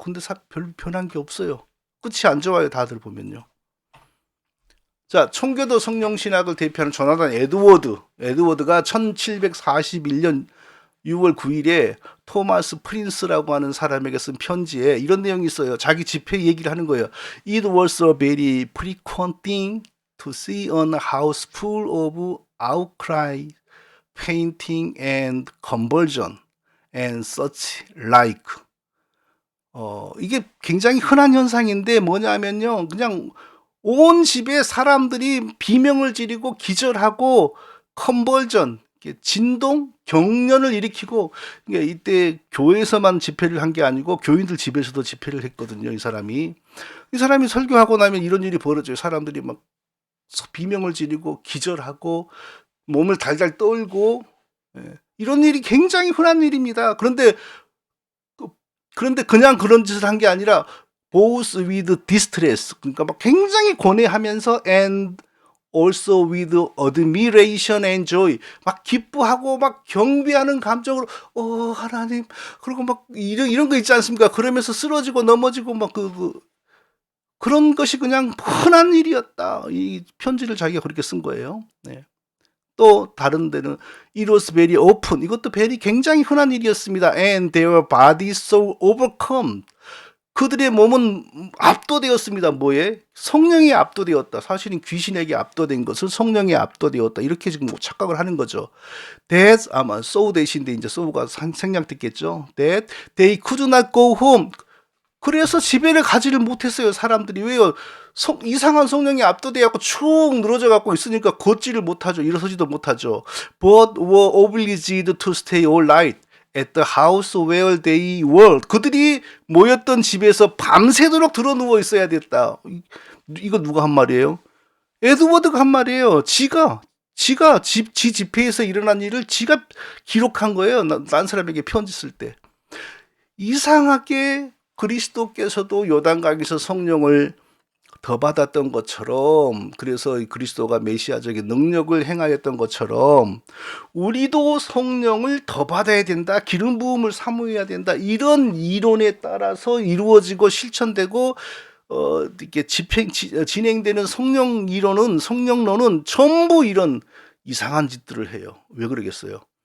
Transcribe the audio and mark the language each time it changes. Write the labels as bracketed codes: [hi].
[ko] 근데 별로 변한 게 없어요. 끝이 안 좋아요, 다들 보면요. 자, 청교도 성령신학을 대표하는 조나단 에드워드가 1741년 6월 9일에 토마스 프린스라고 하는 사람에게 쓴 편지에 이런 내용이 있어요. 자기 집회 얘기를 하는 거예요. [en] It was a very frequent thing to see a house full of outcry, painting and conversion and such like. [ko] 이게 굉장히 흔한 현상인데 뭐냐면요, 그냥 온 집에 사람들이 비명을 지르고 기절하고 컨벌전, 진동, 경련을 일으키고, 이때 교회에서만 집회를 한 게 아니고 교인들 집에서도 집회를 했거든요. 이 사람이 설교하고 나면 이런 일이 벌어져요. 사람들이 막 비명을 지르고 기절하고 몸을 달달 떨고, 이런 일이 굉장히 흔한 일입니다. 그런데 그냥 그런 짓을 한 게 아니라 [en] both with distress, [ko] 그러니까 막 굉장히 고뇌하면서 [en] and also with admiration and joy, [ko] 막 기뻐하고 막 경배하는 감정으로 하나님, 그리고 막 이런 거 있지 않습니까? 그러면서 쓰러지고 넘어지고 막 그런 것이 그냥 흔한 일이었다. 이 편지를 자기가 그렇게 쓴 거예요. 네. 또 다른 데는 [en] it was very often, [ko] 이것도 굉장히 흔한 일이었습니다. [en] And their bodies so overcome, [ko] 그들의 몸은 압도되었습니다. 뭐에? 성령에 압도되었다. 사실은 귀신에게 압도된 것을 성령에 압도되었다. 이렇게 지금 착각을 하는 거죠. [en] That, [ko] 아마 so 대신데 이제 so가 생략됐겠죠. [en] That they could not go home. [ko] 그래서 집에를 가지를 못했어요. 사람들이. 왜요? 이상한 성령이 압도되어갖고 축 늘어져 갖고 있으니까 걷지를 못하죠. 일어서지도 못하죠. [en] But were obliged to stay all night at the house where they were. [ko] 그들이 모였던 집에서 밤새도록 들어 누워 있어야 됐다. 이거 누가 한 말이에요? 에드워드가 한 말이에요. 지가 지 집회에서 일어난 일을 지가 기록한 거예요. 난 사람에게 편지 쓸 때. 이상하게 그리스도께서도 요단강에서 성령을 더 받았던 것처럼, 그래서 그리스도가 메시아적인 능력을 행하였던 것처럼 우리도 성령을 더 받아야 된다, 기름 부음을 사모해야 된다, 이런 이론에 따라서 이루어지고 실천되고 이렇게 진행되는 성령론은 전부 이런 이상한 짓들을 해요. 왜 그러겠어요?